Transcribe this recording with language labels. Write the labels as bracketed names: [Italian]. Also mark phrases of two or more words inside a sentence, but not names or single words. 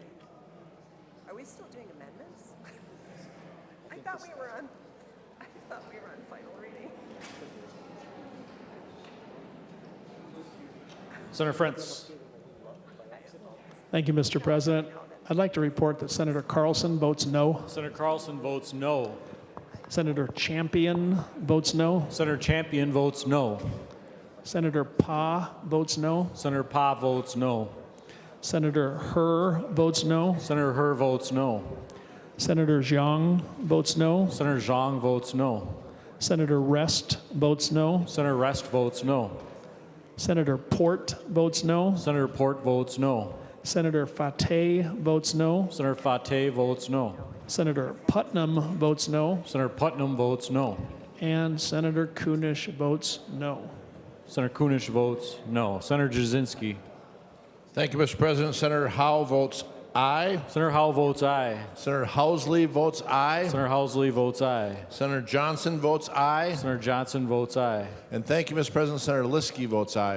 [English] Are we still doing amendments? I thought we were on final reading. Senator Frentz. Thank you, Mr. President. I'd like to report that Senator Carlson votes no. Senator Carlson votes no. Senator Champion votes no. Senator Champion votes no. Senator Pa votes no. Senator Pa votes no. Senator Herr votes no. Senator Herr votes no. Senator Zhang votes no. Senator Zhang votes no. Senator Rest votes no. Senator Rest votes no. Senator Port votes no. Senator Port votes no. Senator Fateh votes no. Senator Fateh votes no. Senator Putnam votes no. Senator Putnam votes no. And Senator Kunish votes no. Senator Kunish votes no. Senator Jasinski. Thank you, Mr. President. Senator Howe votes aye. Senator Howe votes aye. Senator Housley votes aye. Senator Housley votes aye. Senator Johnson votes aye. Senator Johnson votes aye. And thank you, Mr. President. Senator Liskey votes aye.